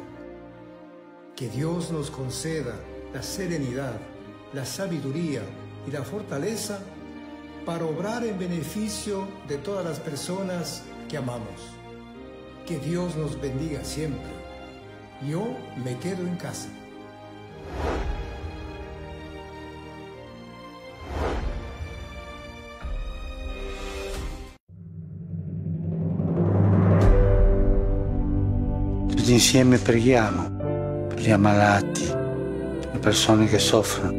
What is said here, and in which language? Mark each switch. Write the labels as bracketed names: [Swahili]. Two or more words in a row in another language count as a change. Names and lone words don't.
[Spanish] Que Dios nos conceda la serenidad, la sabiduría y la fortaleza para obrar en beneficio de todas las personas que amamos. Que Dios nos bendiga siempre. Yo me quedo en casa. [Italian] Tutti insieme preghiamo per gli ammalati, per le persone che soffrono.